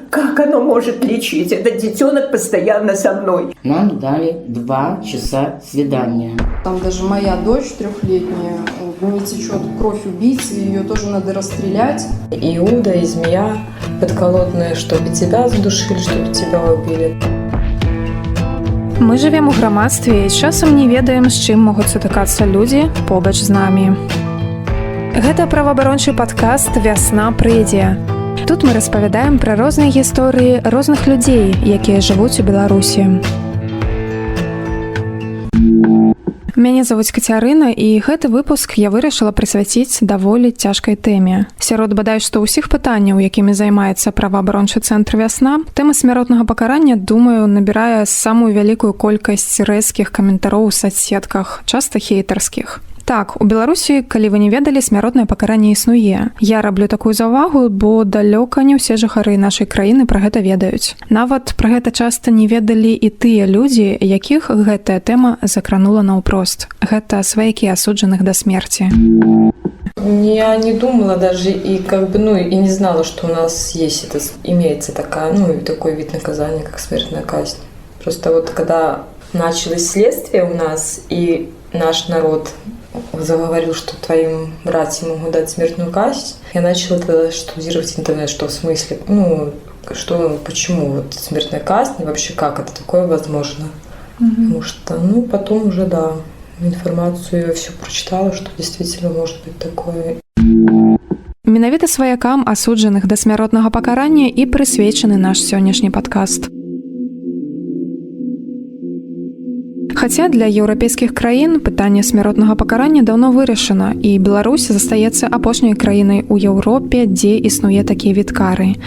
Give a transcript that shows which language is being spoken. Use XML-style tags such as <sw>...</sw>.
<ru>Как оно может лечить? Этот детенок постоянно со мной. Нам дали 2 часа свидания. Там даже моя дочь 3-летняя, в ней течет кровь убийцы, ее тоже надо расстрелять. Иуда и змея подколодные, чтобы тебя задушили, чтобы тебя убили.</ru> <be>Мы жывем у грамадстве і часам не ведаем, з чым могуць сутыкацца людзі побач з намі. Гэта праваабарончы падкаст «Вясна прыйдзе». Тут мы распавядаем пра розныя гісторыі розных людзей, якія жывуць у Беларусі. Мяне завуць Кацярына, і гэты выпуск я вырашыла прысвяціць даволі цяжкай тэме. Сярод бадай што ўсіх пытанняў, якімі займаецца праваабарончы цэнтр «Вясна», тэма смяротнага пакарання, думаю, набірае самую вялікую колькасць рэзкіх каментароў у соцсетках, часта хейтарскіх. Так, у Беларусі, калі вы не ведалі, смяротнае пакаранне існуе. Я раблю такую заўвагу, бо далёка не ўсе жыхары нашай краіны пра гэта ведаюць. Нават пра гэта часта не ведалі і тыя людзі, якіх гэтая тэма закранула наўпрост. Гэта сваякі асуджаных да смерці.</be> <ru>Я не думала даже и и не знала, что у нас имеется такой вид наказания, как смертная казнь. Просто вот когда началось следствие у нас, и наш народ заговорил, что твоим братьям могут дать смертную казнь, я начала тогда штудировать интернет, что в смысле, почему вот смертная казнь, и вообще как это такое возможно. Потому что, потом уже, информацию я все прочитала, что действительно может быть такое.</ru> <be>Менавіта сваякам асуджаных да смяротнага пакарання і прысвечаны наш сённяшні падкаст. Хаця для еўрапейскіх краін пытанне смяротнага пакарання даўно вырашана, і Беларусь застаецца апошняй краінай у Еўропе, дзе існуе такі від кары.</be>